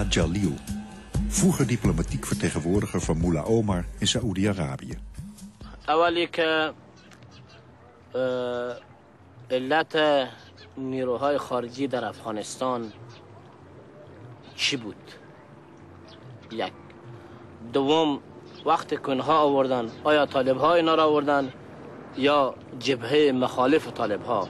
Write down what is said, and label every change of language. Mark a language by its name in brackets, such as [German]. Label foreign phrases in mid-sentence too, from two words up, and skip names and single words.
[Dutch] Jalil, vroeger diplomatiek vertegenwoordiger van Mullah Omar in Saoedi-Arabië. [Persian] اولی که علت نیروهای خارجی در افغانستان چی بود؟ یک. دوم، وقتی که اونها آوردن، آیا طالب‌ها اینا را آوردن یا جبهه مخالف طالب‌ها؟